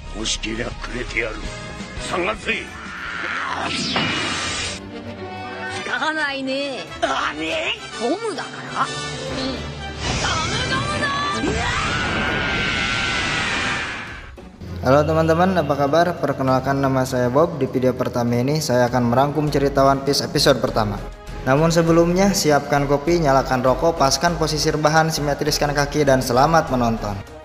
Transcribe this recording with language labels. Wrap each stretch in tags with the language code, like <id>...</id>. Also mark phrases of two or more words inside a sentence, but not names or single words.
<ja>しけりゃくれてやる。探せ。聞かないね。ゴムだから。</ja> <id>Halo teman-teman, apa kabar? Perkenalkan, nama saya Bob. Di video pertama ini saya akan merangkum cerita One Piece episode pertama. Namun sebelumnya, siapkan kopi, nyalakan rokok, paskan posisi rebahan, simetriskan kaki, dan selamat menonton.</id>